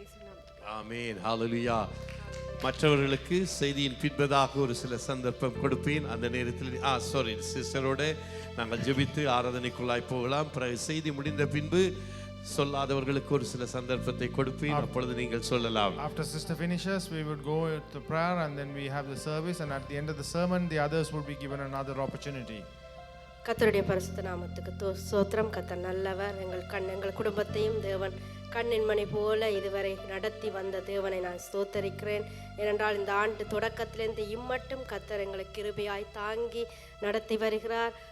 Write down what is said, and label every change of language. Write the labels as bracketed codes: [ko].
[ta] இயேசு நாமத்தில் ஆமென். ஹalleluya. மற்றவர்களுக்கு செய்தியின் பின்பதாக ஒரு சில சந்தர்ப்பம் கொடுப்பேன். அந்த நேரத்தில் சாரி சிஸ்டரோட நாங்கள் ஜெபித்து ஆராதனைக்குள்ளாய் போகலாம். பிறகு செய்தி முடிந்த பின்பு சொல்லாதவர்களுக்கு ஒரு சில சந்தர்ப்பத்தை கொடுப்பேன். அப்பொழுது நீங்கள் சொல்லலாம். [en] After sister finishes, we would go to prayer and then we have the service, and at the end of the sermon the others would be given another opportunity. [ta] கர்த்தருடைய பரிசுத்த நாமத்துக்கு ஸ்தோத்திரம். கர்த்தர் நல்லவர். எங்கள் குடும்பத்தையும் தேவன் கண்ணின் மணி போல இதுவரை நடத்தி வந்த தேவனை நான் ஸ்தோத்தரிக்கிறேன். ஏனென்றால் இந்த ஆண்டு தொடக்கத்திலிருந்து இம்மட்டும் கர்த்தர் எங்களை கிருபையாய் தாங்கி நடத்தி வருகிறார்.